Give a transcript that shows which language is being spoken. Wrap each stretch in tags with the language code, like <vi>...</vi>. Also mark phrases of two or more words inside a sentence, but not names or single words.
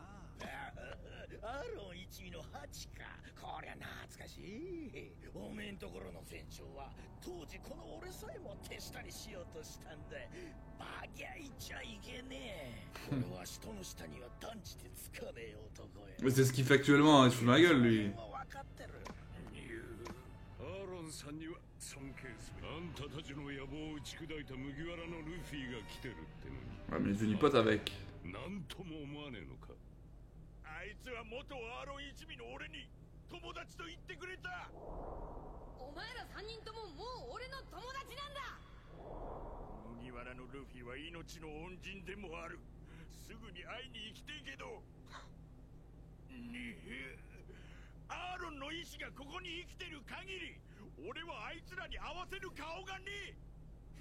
<ja>アーロン一味のハチか。こりゃ懐かしい。おめえんところの船長は当時この俺さえも手下にしようとしたんだ。バギャいちゃいけねえ。俺は人の下には断じてつかねえ男や。</ja> <fr>Mais c'est ce qu'il fait actuellement, il se fout de ma gueule, lui.</fr> <ja>分かってる。アーロンさんには尊敬する。あんたたちの野望を打ち砕いた麦わらのルフィが来てるってのに</ja> <fr>Ouais, mais il est devenu pote avec.</fr> <ja>なんとも思わねえのか。あいつは元アーロン一味の俺に友達と言ってくれた。お前ら3人とももう俺の友達なんだ。麦わらのルフィは命の恩人でもある。すぐに会いに行きてえけど。アーロンの意志がここに生きてる限り、俺はあいつらに合わせる顔がねえ。</ja>